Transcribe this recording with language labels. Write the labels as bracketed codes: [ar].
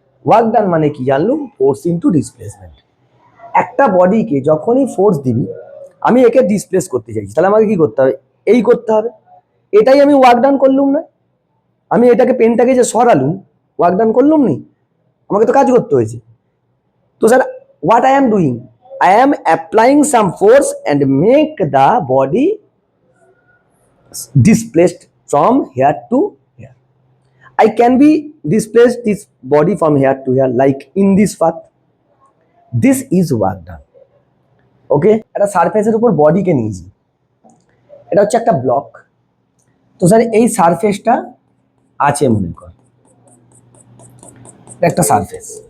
[bn] Work done মানে কি জানলুম? Force into displacement. একটা বডিকে যখনই ফোর্স দিবি, আমি একে ডিসপ্লেস করতে চাইছি, তাহলে আমাকে কি করতে হবে? এই করতে হবে, এটাই আমি ওয়ার্ক ডান করলুম না? আমি এটাকে পেনটাকে যে সরালুম, ওয়ার্ক ডান করলুম নি? আমাকে তো কাজ করতে হয়েছে। তো sir, [en] What I am doing? I am applying some force and make the body displaced from here to here. I can be displaced this body from here to here, like in this path. This is work done. [bn] Okay, একটা সারফেসের উপর বডিকে নিয়েছি, এটা হচ্ছে একটা block. তো sir এই সারফেসটা আছে মনে কর, একটা সারফেস।